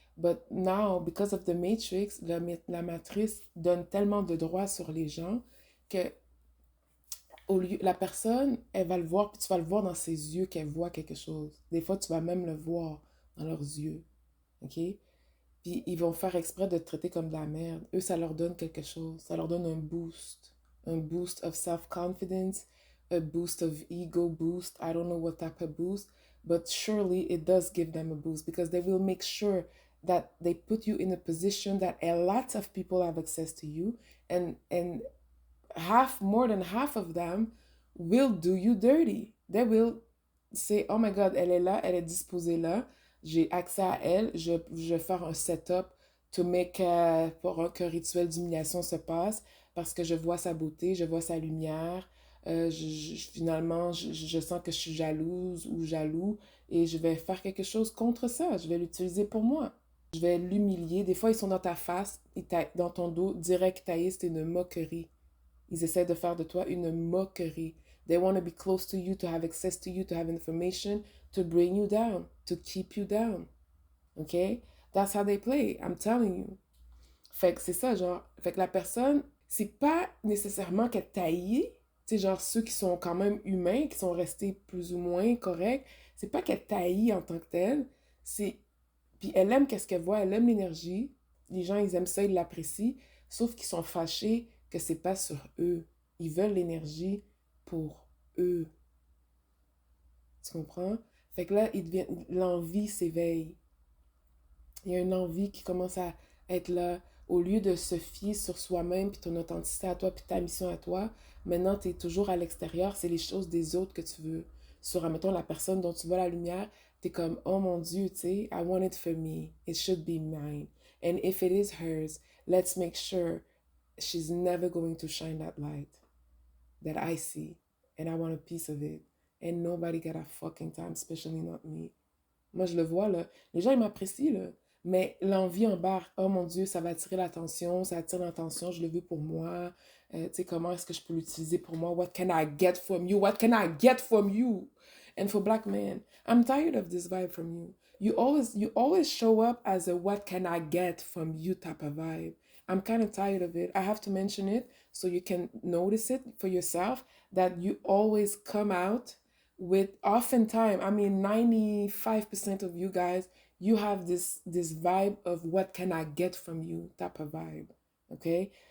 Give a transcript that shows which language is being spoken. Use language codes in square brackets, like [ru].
[en] But now, because of the Matrix, [fr] la matrice donne tellement de droits sur les gens que la personne, elle va le voir, puis tu vas le voir dans ses yeux qu'elle voit quelque chose. Des fois, tu vas même le voir dans leurs yeux. OK? Puis ils vont faire exprès de te traiter comme de la merde. Eux, ça leur donne quelque chose. Ça leur donne un boost. [en] Un boost of self-confidence, a boost of ego boost. I don't know what type of boost, but surely it does give them a boost because they will make sure that they put you in a position that a lot of people have access to you and more than half of them will do you dirty. They will say, oh my God, [fr] elle est là, elle est disposée là, j'ai accès à elle, je vais faire un setup [en] to make, [fr] pour qu'un rituel d'humiliation se passe parce que je vois sa beauté, je vois sa lumière. Finalement, je sens que je suis jalouse ou jaloux et je vais faire quelque chose contre ça. Je vais l'utiliser pour moi. Je vais l'humilier. Des fois, ils sont dans ta face, dans ton dos, direct taillé, c'est une moquerie. Ils essaient de faire de toi une moquerie. [en] They want to be close to you, to have access to you, to have information, to bring you down, to keep you down. OK? That's how they play. I'm telling you. [fr] Fait que c'est ça, genre. Fait que la personne, c'est pas nécessairement qu'elle taillée. Tu sais, genre ceux qui sont quand même humains, qui sont restés plus ou moins corrects, c'est pas qu'elle taillit en tant que telle. C'est. Puis elle aime qu'est-ce qu'elle voit, elle aime l'énergie. Les gens, ils aiment ça, ils l'apprécient. Sauf qu'ils sont fâchés que c'est pas sur eux. Ils veulent l'énergie pour eux. Tu comprends? Fait que là, l'envie s'éveille. Il y a une envie qui commence à être là. Au lieu de se fier sur soi-même, puis ton authenticité à toi, puis ta mission à toi, maintenant, tu es toujours à l'extérieur. C'est les choses des autres que tu veux. Sur, admettons, la personne dont tu vois la lumière, tu es comme, oh mon Dieu, tu sais, [en] I want it for me. It should be mine. And if it is hers, let's make sure she's never going to shine that light that I see. And I want a piece of it. And nobody got a fucking time, especially not me. [fr] Moi, je le vois, là. Les gens, ils m'apprécient, là. Mais l'envie embarque. Oh mon Dieu, ça va attirer l'attention, ça attire l'attention, je le veux pour moi. Tu sais, comment est-ce que je peux l'utiliser pour moi? [en] What can I get from you? What can I get from you? And for black men, I'm tired of this vibe from you. You always show up as a what can I get from you type of vibe. I'm kind of tired of it. I have to mention it so you can notice it for yourself that you always come out with oftentimes, I mean 95% of you guys, you have this vibe of what can I get from you type of vibe. Okay?